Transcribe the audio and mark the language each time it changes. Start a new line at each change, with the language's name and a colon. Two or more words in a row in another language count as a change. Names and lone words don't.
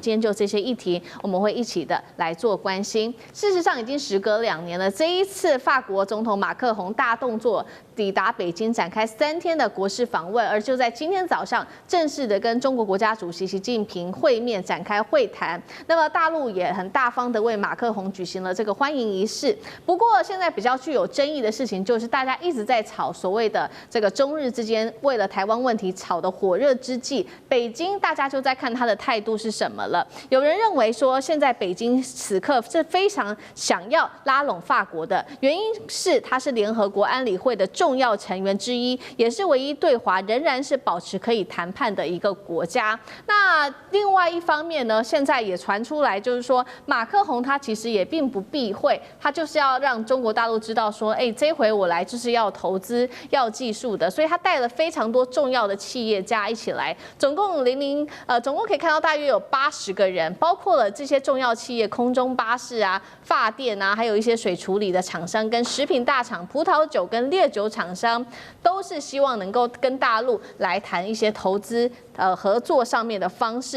Chinese: 今天就這些議題，我們會一起的來做關心。事實上，已經時隔2年了。這一次法國總統馬克宏大動作抵達北京，展開3天的國事訪問，而就在今天早上正式的跟中國國家主席習近平會面，展開會談。那麼大陸也很大方的為馬克宏舉行了這個歡迎儀式。不過現在比較具有爭議的事情，就是大家一直在吵所謂的這個中日之間為了台灣問題吵得火熱之際，北京大家就在看他的態度是什麼了。有人認為說，現在北京此刻是非常想要拉攏法國的，原因是它是聯合國安理會的重要成員之一，也是唯一對華仍然是保持可以談判的一個國家。那另外一方面呢，現在也傳出來，就是說馬克宏他其實也並不避諱，他就是要讓中國大陸知道說，這回我來就是要投資、要技術的，所以他帶了非常多重要的企業家一起來，總共可以看到大約有80個人，包括了這些重要企業，空中巴士啊、發電啊，還有一些水處理的廠商、跟食品大廠、葡萄酒跟烈酒廠商，都是希望能夠跟大陸來談一些投資合作上面的方式。